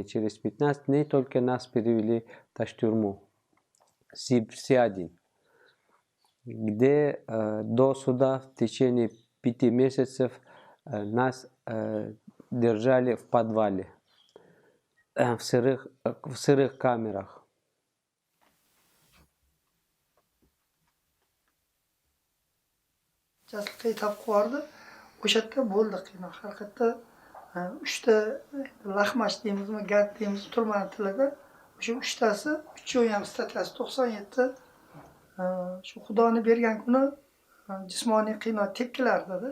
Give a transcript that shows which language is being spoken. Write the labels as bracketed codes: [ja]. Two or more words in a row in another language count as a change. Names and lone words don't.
[ru] Через 15 дней только нас перевели в Таштюрму, Сиадин, где до суда в течение 5 месяцев нас держали в подвале, в сырых камерах. [uz] Jasliqqa etap qo'yardi. O'sha yerda bo'ldi qiyin. Haqiqatda 3 ta lahmash deymizmi, gad deymiz turmani tilida. O'sha 3 tasi 3 statyasi 97 shu Xudoni bergan kuni jismoniy qiynov tepkilarda.